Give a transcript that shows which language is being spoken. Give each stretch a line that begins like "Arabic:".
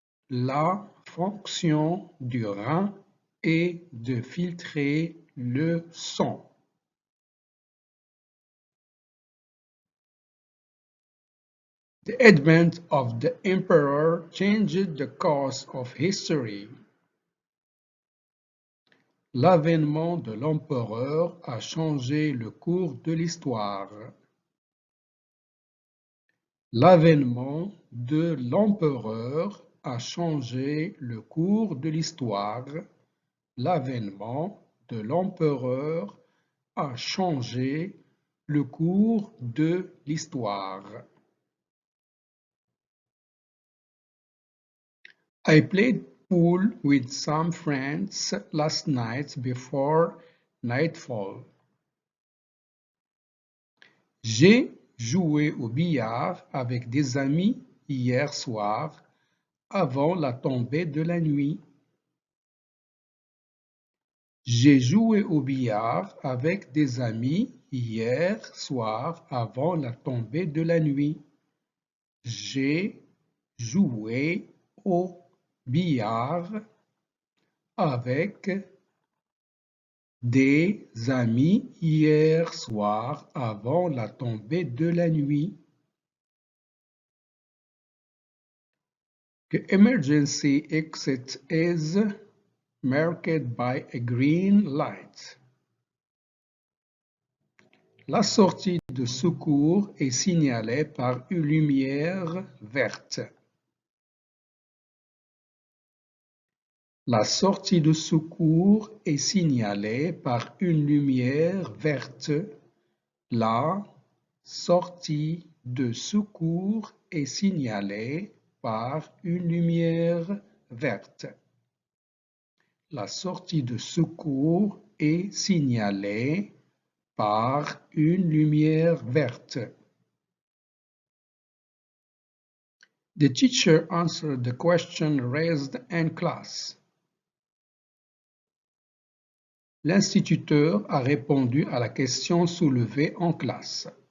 French: La fonction du rein est de filtrer le sang.
English: The advent of the emperor changed the course of history.
French: L'avènement de l'empereur a changé le cours de l'histoire. L'avènement de l'empereur a changé le cours de l'histoire. L'avènement de l'empereur a changé le cours de l'histoire.
English: I played pool with some friends last night before nightfall.
French: J'ai joué au billard avec des amis hier soir avant la tombée de la nuit. J'ai joué au billard avec des amis hier soir avant la tombée de la nuit. J'ai joué au billard avec des amis hier soir avant la tombée de la nuit.
English: The emergency exit is marked by a green light.
French: La sortie de secours est signalée par une lumière verte. La sortie de secours est signalée par une lumière verte. La sortie de secours est signalée par une lumière verte. La sortie de secours est signalée par une lumière verte.
English: The teacher answered the question raised in class.
French: L'instituteur a répondu à la question soulevée en classe.